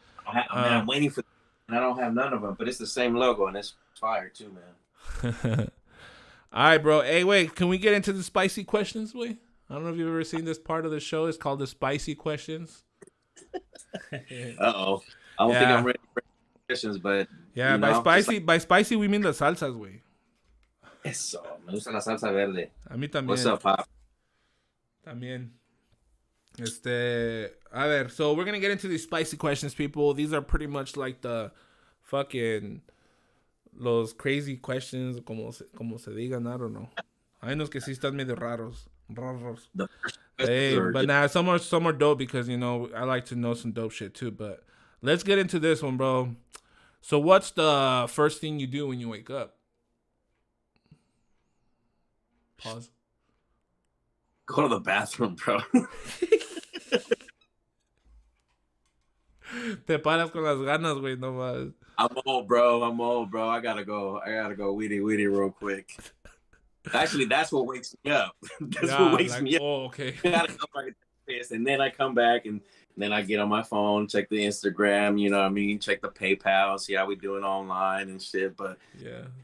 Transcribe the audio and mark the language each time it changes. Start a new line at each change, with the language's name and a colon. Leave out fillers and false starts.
English: I'm waiting for, and I don't have none of them, but it's the same logo and it's fire too, man. All right, bro. Hey, wait. Can we get into the spicy questions, wait? I don't know if you've ever seen this part of the show. It's called the spicy questions. Uh-oh. I don't think I'm ready for questions, but yeah, by spicy we mean the salsas, güey.
Spanish: Eso, me gusta la salsa verde. A mí también.
English: What's up, Pop?
Spanish: También. A ver,
English: so we're gonna get into these spicy questions, people. These are pretty much like the fucking los crazy questions,
Spanish: como se digan,
English: I don't know.
Spanish: Hay unos que sí están medio raros.
English: Hey, but now some are dope because, you know, I like to know some dope shit too. But let's get into this one, bro. So what's the first thing you do when you wake up? Pause. Go to the bathroom, bro.
Spanish: Te paras con las ganas, güey, no más.
English: I'm old, bro. I gotta go weedy real quick. Actually, that's what wakes me up. What wakes me up. Oh, okay. I gotta go back and then I come back and then I get on my phone, check the Instagram, you know what I mean? Check the PayPal, see how we doing online and shit. But yeah,